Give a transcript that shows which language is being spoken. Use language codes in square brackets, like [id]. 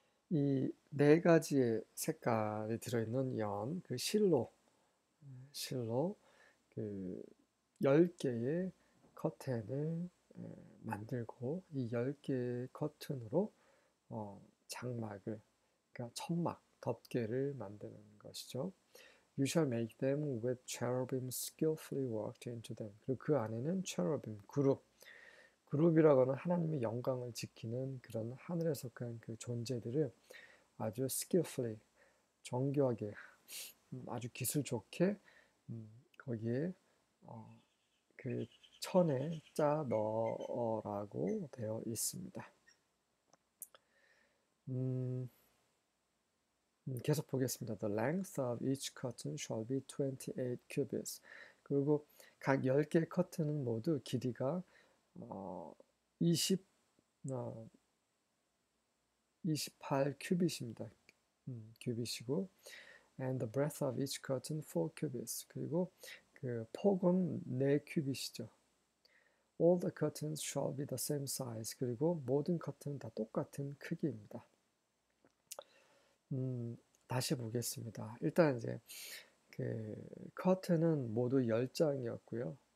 [ko] 이 네 가지의 색깔이 들어있는 연, 그 실로 그 10개의 커튼을 만들고 이 10개의 커튼으로 장막을, 그러니까 천막, 덮개를 만드는 것이죠. [en] You shall make them with cherubim skillfully worked into them. [ko] 그리고 그 안에는 cherubim, 그룹이라고 하는 하나님의 영광을 지키는 그런 하늘에 속한 그 존재들을 아주 skillfully, 정교하게, 아주 기술 좋게 거기에 그 천에 짜 넣으라고 되어 있습니다. 계속 보겠습니다. [en] The length of each curtain shall be 28 cubits. [ko] 그리고 각 10개의 커튼은 모두 길이가 28 큐빗입니다. [en] 큐빗이고 and the breadth of each curtain 4 cubits. [ko] 그리고 그 폭은 4 큐빗이죠. [en] All the curtains shall be the same size. [ko] 그리고 모든 커튼은 다 똑같은 크기입니다. 다시 보겠습니다. 일단 이제 그 커튼은 모두 10장이었고요.